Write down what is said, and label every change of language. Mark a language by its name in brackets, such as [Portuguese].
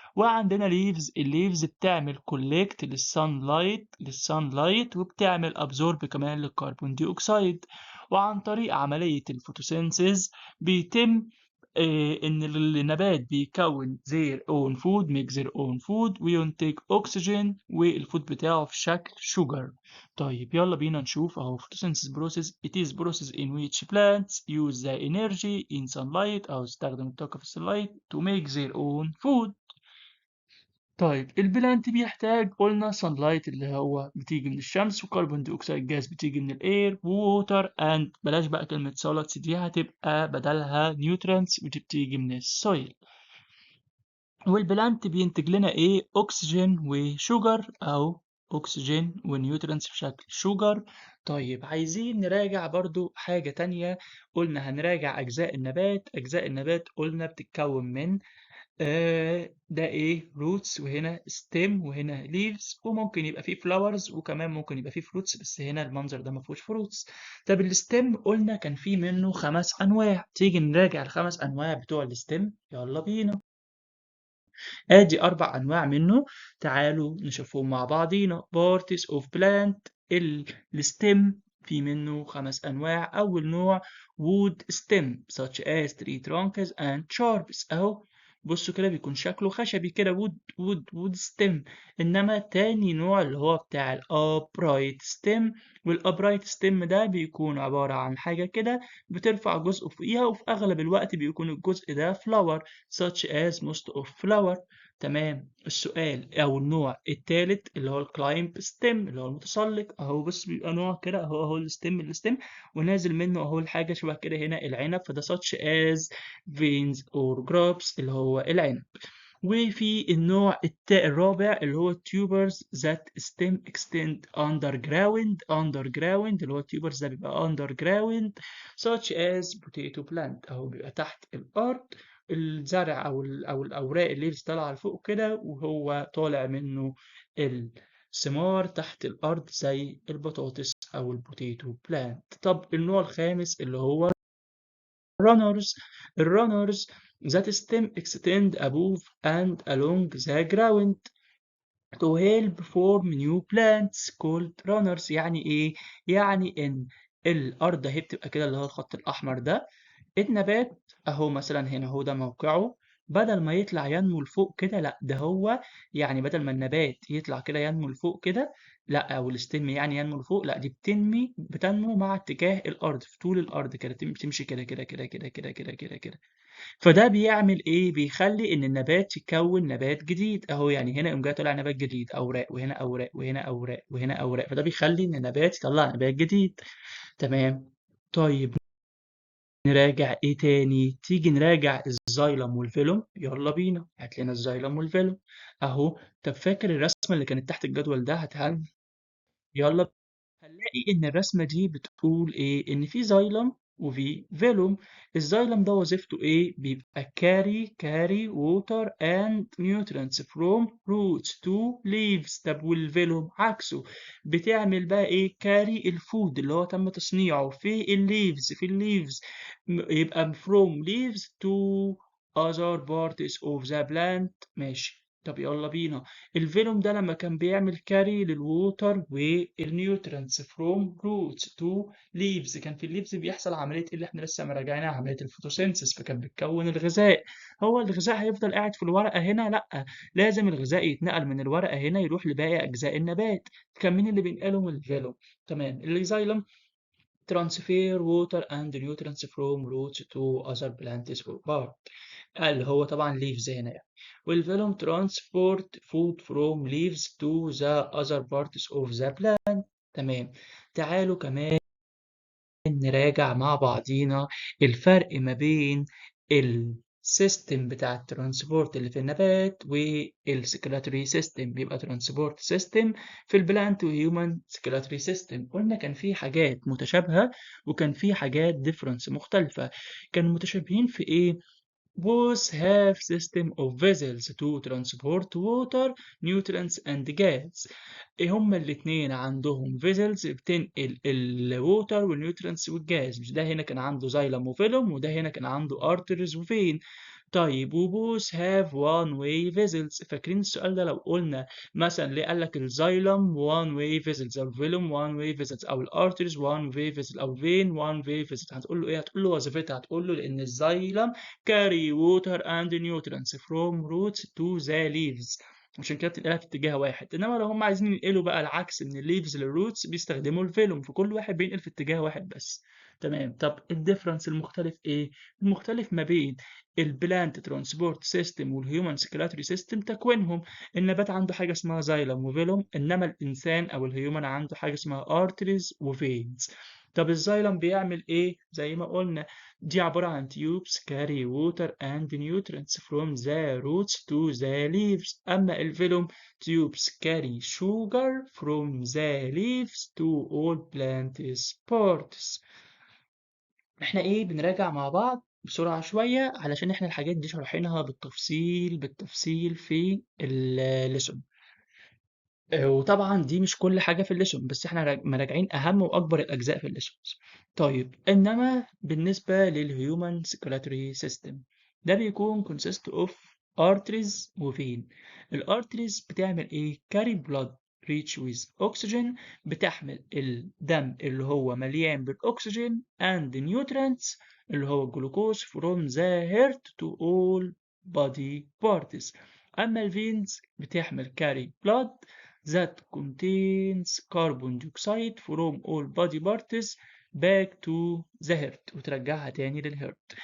[Arabic] وعندنا ليفز، الليفز بتعمل كولكت للسانلايت وبتعمل ابزورب كمان للكربون دي اوكسيد. وعن طريق عملية الفوتوسينثيز بيتم إن النبات بيكون [English] their own food make their own food [Arabic] وينتج أكسجين، والفود بتاعه في شكل sugar. طيب يلا بينا نشوف أهو photosynthesis process. [English] It is process in which plants use the energy in sunlight [Arabic] أو يستخدم الطاقة في الsunlight [English] to make their own food. [Arabic] طيب البلانت بيحتاج قلنا sunlight اللي هو بتيجي من الشمس، وكربون دي أكسيد جاز بتيجي من الإير، ووتر أند بلاش بقى كلمة solids دي، هتبقى بدلها nutrients ودي بتيجي من السويل. والبلانت بينتج لنا إيه؟ أكسجين وشوجر، أو أكسجين ونيوترينتس في شكل شوجر. طيب عايزين نراجع برضو حاجة تانية. قلنا هنراجع أجزاء النبات. أجزاء النبات قلنا بتتكون من ده إيه؟ roots، وهنا stem، وهنا leaves، وممكن يبقى فيه flowers، وكمان ممكن يبقى فيه fruits، بس هنا المنظر ده مفهوش fruits. طب الستيم قلنا كان فيه منه 5 أنواع. تيجي نراجع ال5 أنواع بتوع الستيم، يلا بينا. ادي 4 انواع منه، تعالوا نشوفهم مع بعضينا. parties of plant. الستيم في منه 5 انواع. اول نوع [English] wood stem such as tree trunks and shrubs، [Arabic] اهو بصوا كده بيكون شكله خشبي كده، wood stem. انما تاني نوع اللي هو بتاع upright stem، والupright stem ده بيكون عبارة عن حاجة كده بترفع جزء فوقيها، وفي اغلب الوقت بيكون الجزء ده flower [English] such as most of flower. [Arabic] تمام. السؤال او النوع الثالث اللي هو الكلايمب ستيم اللي هو المتسلق، اهو بص بيبقى نوع كده، اهو الستيم ونازل منه اهو الحاجه شبه كده هنا العنب، فده [English] such as veins or grapes [Arabic] اللي هو العنب. وفي النوع الرابع اللي هو [English] tubers that stem extend underground [Arabic] اللي هو tubers ده بيبقى underground [English] such as potato plant، [Arabic] اهو بيبقى تحت الارض الزرع او الاوراق اللي طالعه لفوق كده، وهو طالع منه الثمار تحت الارض زي البطاطس او البوتيتو بلانت. طب النوع الخامس اللي هو runners. الرانرز [English] that stem extend above and along the ground to help form new plants called runners. [Arabic] يعني ايه؟ يعني ان الارض اهي بتبقى كده اللي هو الخط الاحمر ده، النبات اهو مثلا هنا هو ده موقعه، بدل ما يطلع ينمو لفوق كده لا ده هو، يعني بدل ما النبات يطلع كده ينمو لفوق كده لا، او الستيم يعني ينمو لفوق لا، دي بتنمو مع اتجاه الارض في طول الارض كده، تمشي كده كده كده كده كده كده كده كده. فده بيعمل إيه؟ بيخلّي إن النبات يكوّن نبات جديد أهو، يعني هنا يقوم جاي طالع نبات جديد، أوراق وهنا أوراق وهنا أوراق وهنا أوراق، فده بيخلّي إن النبات يطلّع نبات جديد. تمام. طيب نراجع إيه تاني؟ تيجي نراجع الزايلم والفيلوم، يالّا بينا، هات لنا الزايلم والفيلوم أهو. طب فاكر الرسمة اللي كانت تحت الجدول ده؟ هاتها لنا. يالّا هنلاقي إن الرسمة دي بتقول إيه؟ إن في زايلم وفي فيلوم. الزايلم ده وظيفته إيه؟ بيبقى [English] carry water and nutrients from roots to leaves. [Arabic] طب والفيلوم عكسه، بتعمل بقى إيه؟ carry الفود اللي هو تم تصنيعه في الليفز يبقى [English] from leaves to other parts of the plant. [Arabic] ماشي. طب يلا بينا، الفينوم ده لما كان بيعمل كاري للووتر والنيوترينتس فروم روتس تو ليفز، كان في الليفز بيحصل عمليه اللي احنا لسه مراجعينها، عمليه الفوتوسينثيس، فكان بيتكون الغذاء. هو الغذاء هيفضل قاعد في الورقه هنا؟ لا، لازم الغذاء يتنقل من الورقه هنا يروح لباقي اجزاء النبات. كان مين اللي بينقلهم؟ الفيلوم. تمام. [English] الزايلم transfer water and nutrients from roots to other plants or part، [Arabic] اللي هو طبعا [English] leaves هنا يعني. والفيلوم transport food from leaves to the other parts of the plant. [Arabic] تمام. تعالوا كمان نراجع مع بعضينا الفرق ما بين السيستم بتاع الترانسبورت اللي في النبات والسكراتوري سيستم. بيبقى ترانسبورت سيستم في البلانت وهيومن سكراتوري سيستم. قلنا كان في حاجات متشابهة وكان في حاجات ديفرنس مختلفة. كانوا متشابهين في ايه؟ [English] Both have system of vessels to transport water, nutrients and gas. [Arabic] إيه هما الاتنين عندهم vessels بتنقل الووتر والنيوترينتس والجاز. مش ده هنا كان عنده زايلم وفيلوم، وده هنا كان عنده arteries وفين. طيب وبوث [English] have one way vessels. [Arabic] فاكرين السؤال ده لو قلنا مثلا ليه قال لك الزايلم one way vessels او الفيلوم one way vessels او الارتريز one way vessels او فين one way vessels، هتقول له ايه؟ هتقول له وظيفتها، هتقول له لان الزايلم [English] carry water and nutrients from roots to the leaves، [Arabic] عشان كده بتنقلها في اتجاه واحد. انما لو هم عايزين ينقلوا بقى العكس من الليفز للروتس بيستخدموا الفيلوم، فكل واحد بينقل في اتجاه واحد بس. تمام. طب الديفرنس المختلف ايه؟ المختلف ما بين البلانت ترانسبورت سيستم والهيومن سكراتوري سيستم تكوينهم. النبات عنده حاجه اسمها زايلم وفيلوم، انما الانسان او الهيومن عنده حاجه اسمها ارتريز وفينز. طب الزايلم بيعمل ايه؟ زي ما قلنا دي عبارة عن [English] tubes carry water and nutrients from the roots to the leaves. [Arabic] أما الفيلوم [English] tubes carry sugar from the leaves to all plants parts. [Arabic] احنا ايه بنراجع مع بعض بسرعة شوية علشان احنا الحاجات دي شرحينها بالتفصيل في الليسون. وطبعا دي مش كل حاجة في الليسون، بس احنا مراجعين أهم وأكبر الأجزاء في الليسونز. طيب إنما بالنسبة للهيومن سيركولاتوري سيستم ده بيكون consist of arteries وفين. [English] الارتريز بتعمل ايه؟ carry blood rich with oxygen، [Arabic] بتحمل الدم اللي هو مليان بالأكسجين [English] and nutrients [Arabic] اللي هو الجلوكوز [English] from the heart to all body parts. [Arabic] أما الفينز بتحمل [English] carry blood that contains carbon dioxide from all body parts back to the heart، [Arabic] وترجعها تاني للهرت.